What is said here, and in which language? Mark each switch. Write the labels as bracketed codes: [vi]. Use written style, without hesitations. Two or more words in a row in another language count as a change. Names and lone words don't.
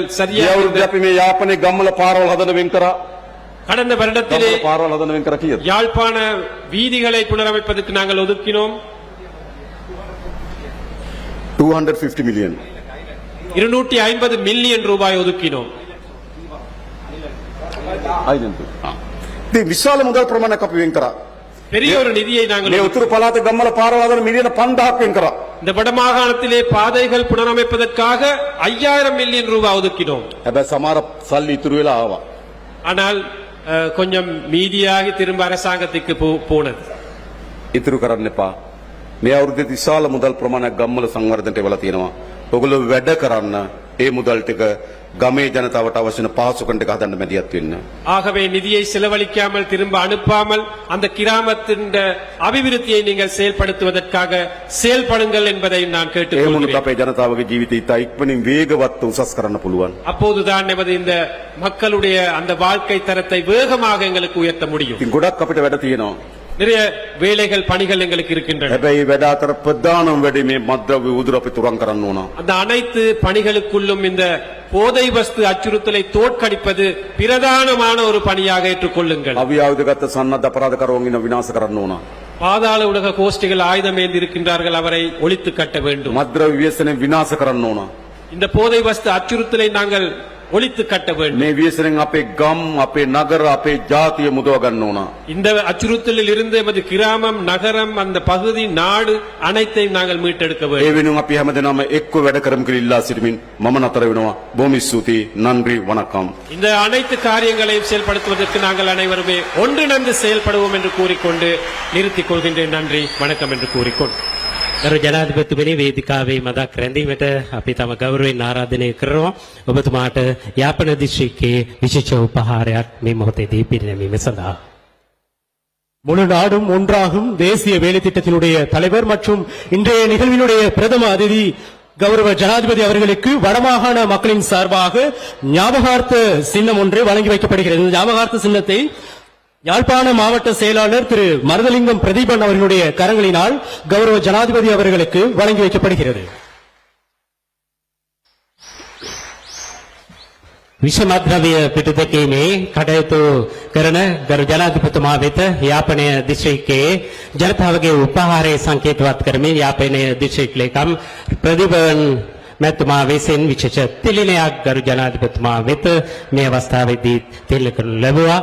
[si] මේ [ta] சரியாக [si] අවුරුද්දේ අපි මේ යාපනයේ ගම්වල පාරවල් හදන වෙන් කරා. [ta] கடந்த வருடத்திலே [si] ගම්වල පාරවල් හදන වෙන් කරා කීයද? [ta] யாழ்ப்பாண வீதிகளை புனரமைப்பதற்கு நாங்கள் ஒதுக்கினோம் [en] 250 million. [ta] 250 மில்லியன் ரூபாய் ஒதுக்கினோம். [si] ඉතින් විශාල මුදල් ප්‍රමාණයක් අපි වෙන් කරා. [ta] பெரிய ஒரு நிதியை நாங்கள் [si] මේ උතුරු පළාතේ ගම්වල පාරවල් හදන මිලියන 5000ක් වෙන් කරා. [ta] இந்த வடமாகாணத்திலே பாதைகள் புனரமைப்பதற்காக 5000 மில்லியன் ரூபாய் ஒதுக்கினோம். [si] හැබැයි සමහර සල්ලි ඉතුරු වෙලා ආවා. [ta] ஆனால் கொஞ்சம் மீதியாகி திரும்ப அரசாங்கத்துக்கு போனது. [si] ඉතුරු කරන්න එපා. මේ අවුරුද්දේ විශාල මුදල් ප්‍රමාණයක් ගම්වල සංවර්ධනයට වෙලා තියෙනවා. ඔයගොල්ලෝ වැඩ කරන්න ඒ මුදල් ටික ගමේ ජනතාවට අවශ්‍ය වෙන පහසුකම් ටික හදන්න මැදිහත් වෙන්න. [ta] ஆகவே நிதியை செலவழிக்காமல் திரும்ப அனுப்பாமல் அந்த கிராமத்தின் அபிவிருத்தியை நீங்கள் செயல்படுத்துவதற்காக செயல்படுங்கள் என்பதை நான் [si] ඒ [ta] கேட்டுக்கொள்கிறேன். [si] මොනොත් අපේ ජනතාවගේ ජීවිතය ඉතා ඉක්මනින් වේගවත් උසස් කරන්න පුළුවන්. [ta] அப்போதுதான் நமது இந்த மக்களுடைய அந்த வாழ்க்கை தரத்தை வேகமாக எங்களுக்கு உயர்த்த முடியும். [si] ඉතින් ගොඩක් අපිට වැඩ තියෙනවා. [ta] நிறைய வேலைகள் பணிகள் எங்களுக்கு இருக்கின்றன. [si] හැබැයි වැඩ අතර ප්‍රධානම වැඩේ මේ මද්ද්‍රව්‍ය උදුර අපි තුරන් කරන්න ඕන. [ta] அந்த அனைத்து பணிகளுக்குள்ளும் இந்த போதை வஸ்து அச்சுறுத்தலை தோற்கடிப்பது பிரதானமான ஒரு பணியாக ஏற்றுக்கொள்ளுங்கள். [si] අවියාවුදගත සන්නද්ධ අපරාධකරුවන් ඉන්න විනාශ කරන්න ඕන. [ta] பாதாள உலக கோஷ்டிகள் ஆயுதம் ஏந்தி இருக்கின்றார்கள், அவரை ஒழித்து கட்ட வேண்டும். [si] මද්ද්‍රව්‍ය ව්‍යසනය විනාශ කරන්න ඕන. [ta] இந்த போதை வஸ்து அச்சுறுத்தலை நாங்கள் ஒழித்து கட்ட வேண்டும். [si] මේ ව්‍යසනයෙන් අපේ ගම්, අපේ නගර, අපේ ජාතිය මුදව ගන්න ඕන. [ta] இந்த அச்சுறுத்தலில் இருந்து எமது கிராமம், நகரம், அந்த பகுதி, நாடு அனைத்தையும் நாங்கள் மீட்டெடுக்க [si] ඒ [ta] வேண்டும். [si] වෙනුවෙන් අපි හැමදෙනාම එක්ව වැඩ කරමු කියලා ඉල්ලා සිටමින් මම නතර වෙනවා. බොහොම ස්තුතියි. [ta] நன்றி வணக்கம். இந்த அனைத்து காரியங்களையும் செயல்படுத்துவதற்கு நாங்கள் அனைவருமே ஒன்றிணைந்து செயல்படுவோம் என்று கூறிக்கொண்டு நிறுத்திக் கொள்கின்றேன். நன்றி வணக்கம் என்று கூறிக்கொண்டு [si] ගරු ජනාධිපතිතුමනි වේදිකාවේ මදක් රැඳීමට අපි තම ගෞරවයෙන් ආරාධනය කරනවා ඔබතුමාට යාපන දිස්ත්‍රික්කයේ විශේෂ උපහාරයක් මේ මොහොතේදී පිරිනැමීම සඳහා [ta] முழு நாடும் ஒன்றாகும் தேசிய வேலை திட்டத்தினுடைய தலைவர் மற்றும் இன்றைய நிகழ்வினுடைய பிரதம அதிதி கௌரவ ஜனாதிபதி அவர்களுக்கு வடமாகாண மக்களின் சார்பாக ஞாபகார்த்த சின்னம் ஒன்று வழங்கி வைக்கப்படுகிறது. இந்த ஞாபகார்த்த சின்னத்தை யாழ்ப்பாண மாவட்ட செயலாளர் திரு மருதலிங்கம் பிரதீபன் அவர்களுடைய கரங்களினால் கௌரவ ஜனாதிபதி அவர்களுக்கு வழங்கி வைக்கப்படுகிறது. [si] විෂමද්‍රව්‍ය පිටුදැකීමේ කටයුතු කරන ගරු ජනාධිපතිතුමා වෙත යාපනය දිස්ත්‍රික්කයේ ජනතාවගේ උපහාරය සංකේතවත් කරමින් යාපනය දිස්ත්‍රික් ලේකම් ප්‍රදීපන් මැතිතුමා විසින් විශේෂ තිළිණයක් ගරු ජනාධිපතිතුමා වෙත මේ අවස්ථාවේදී තිළිණ කරනු ලැබුවා.